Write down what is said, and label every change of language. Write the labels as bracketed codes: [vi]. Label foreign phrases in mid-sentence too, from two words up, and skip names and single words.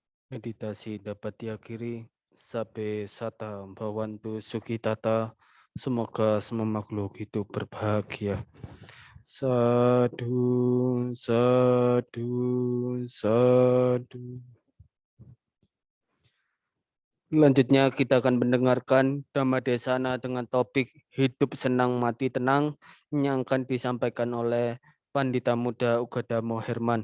[id] Meditasi dapat diakhiri. [pi] Sabe sata bawantu sukitata. [id] Semoga semua makhluk hidup berbahagia. [pi] Sadu, sadu, sadu. [id] Selanjutnya kita akan mendengarkan Dhammadesana dengan topik hidup senang mati tenang yang akan disampaikan oleh Pandita Muda Ugadamo Herman.